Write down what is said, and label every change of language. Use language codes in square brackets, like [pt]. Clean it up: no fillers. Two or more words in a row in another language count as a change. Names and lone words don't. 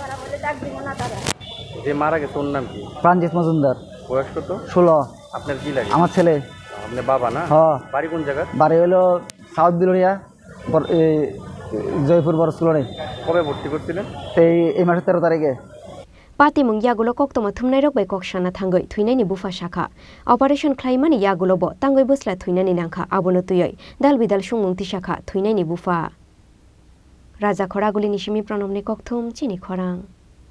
[bn] যে মারা গেছে ওর নাম কি প্রাণজিৎ মজুমদার বয়স কত 16 আপনার কি লাগে আমার ছেলে আপনার বাবা না হ্যাঁ বাড়ি কোন জায়গা বাড়ি হলো সাউথ বিলোনিয়া জয়পুর বড় স্কুলে কবে ভর্তি করছিলেন এই মাসের 13 তারিখে [trp] Patimung Yakulo Koktoma Thumnai Rok by Kokshana Thangoi Thuinani Bufa Shaka Operation Khlaimani Yakulo Bo Tangoi Busla Thuinani Nangkha Abonotuyoi Dal Bidal Shungmung Tishaka Thuinani Bufa Raja Khoraguli Nishimi Pranomni Kokthum Chini Khorang